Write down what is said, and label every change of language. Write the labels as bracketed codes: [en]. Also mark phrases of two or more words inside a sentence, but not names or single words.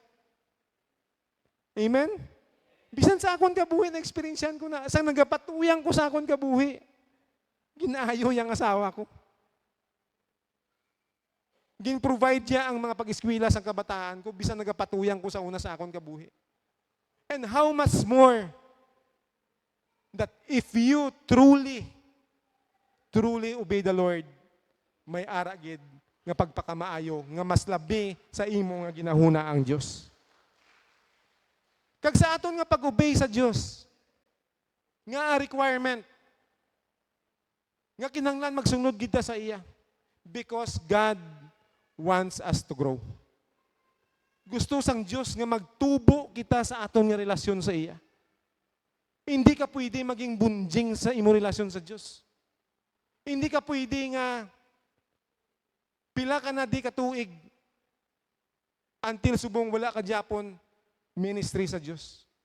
[hil] Amen? Bisan sa akon kabuhi, na-experiencean ko na. Sang nagapatuyang ko sa akon kabuhi, ginaayo yung asawa ko. Gin-provide niya ang mga pag-eskwela sa kabataan ko, bisan nagapatuyang ko sa una sa akon kabuhi. [en] And how much more that if you truly obey the Lord, [hil] may aragid nga pagpakamaayo, nga mas labi sa imo nga ginahuna ang Dios. Kag sa aton nga pag-obey sa Dios, nga requirement, nga kinahanglan magsunod kita sa iya. [en] Because God wants us to grow. [hil] Gusto sang Diyos nga magtubo kita sa aton nga relasyon sa iya. Hindi ka pwede maging bunjing sa imo relasyon sa Diyos. Hindi ka pwede nga pila ka na di katuig until subong wala ka Japon ministry sa Diyos.